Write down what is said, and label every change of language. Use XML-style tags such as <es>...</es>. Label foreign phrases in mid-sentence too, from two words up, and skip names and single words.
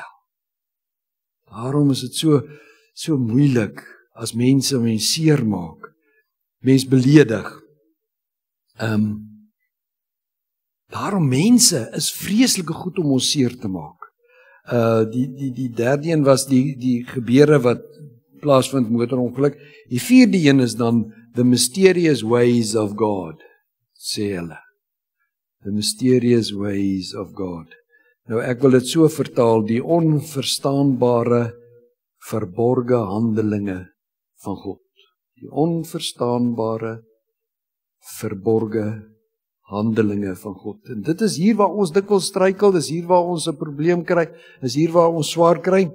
<af>Daarom is dit so moeilik, as mense seer maak, mens beledig. Daarom mense is vreeslike goed om ons seer te maak. Die derde een was die gebeure wat plaasvind, motorongeluk. Die vierde een is dan</af> <en>the mysterious ways of God,</en> <af>sê hulle.</af> <en>The mysterious ways of God.</en> <af>Nou ek wil dit so vertaal, die onverstaanbare verborge handelinge van God. Die onverstaanbare, verborge handelinge van God. En dit is hier waar ons dikwels struikel, dis hier waar ons 'n probleem kry, is hier waar ons swaar kry.</af>